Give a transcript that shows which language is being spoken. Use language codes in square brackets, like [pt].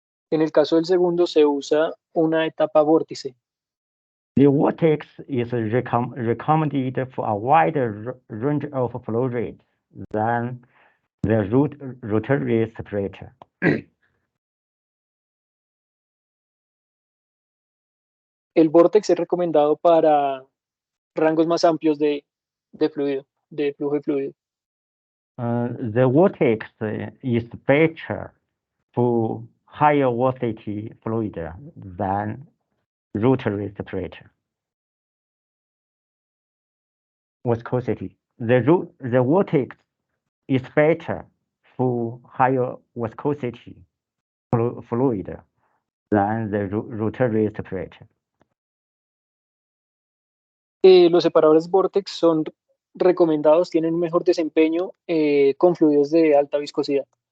[es] En el caso del segundo se usa una etapa vórtice. [en] The vortex is recommended for a wider range of flow rates than the rotary separator. [es] El vortex es recomendado para rangos más amplios de fluido, de flujo de fluido. [en] The vortex is better for higher velocity fluid than rotary separator. Viscosity. The vortex is better for higher viscosity fluid than the rotary separator. [es] Los separadores vortex son recomendados, tienen un mejor desempeño con fluidos de alta viscosidad.